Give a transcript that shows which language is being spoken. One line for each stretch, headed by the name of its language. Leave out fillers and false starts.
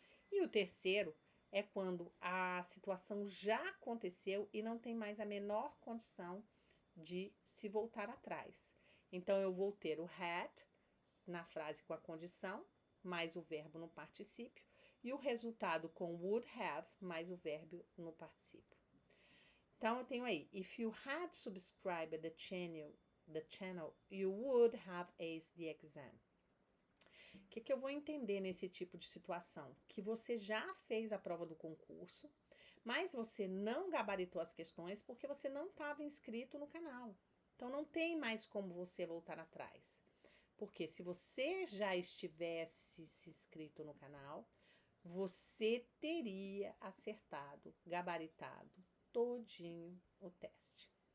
Portuguese: E o terceiro é quando a situação já aconteceu e não tem mais a menor condição de se voltar atrás. Então, eu vou ter o had na frase com a condição, mais o verbo no particípio, e o resultado com would have, mais o verbo no particípio. Então, eu tenho aí,
English: if you had subscribed the channel, you would have aced the exam.
Portuguese: O que eu vou entender nesse tipo de situação? Que você já fez a prova do concurso, mas você não gabaritou as questões porque você não estava inscrito no canal. Então, não tem mais como você voltar atrás. Porque se você já estivesse se inscrito no canal, você teria acertado, gabaritado todinho o teste.